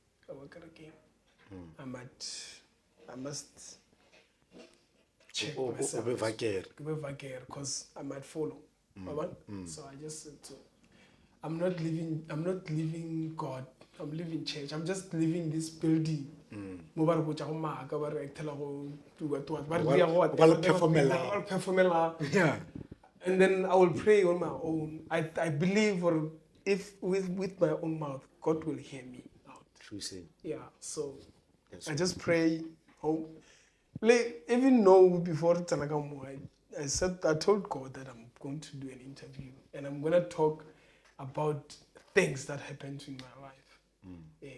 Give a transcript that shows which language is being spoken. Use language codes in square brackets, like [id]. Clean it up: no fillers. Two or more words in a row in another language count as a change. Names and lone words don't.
[en] I must check myself because I might follow. So I just said to I'm not living God. I'm living church. I'm just living this building. [tn] Mo ba re botsa go maaka ba re actela go [en] do what [tn] ba re dia go performela. [en] Yeah. And then I will pray on my own. I believe, or if with my own mouth, God will hear me out. True say. Yeah. So That's I just pray. Like, even though before I told God that I'm going to do an interview and I'm going to talk about things that happened in my life.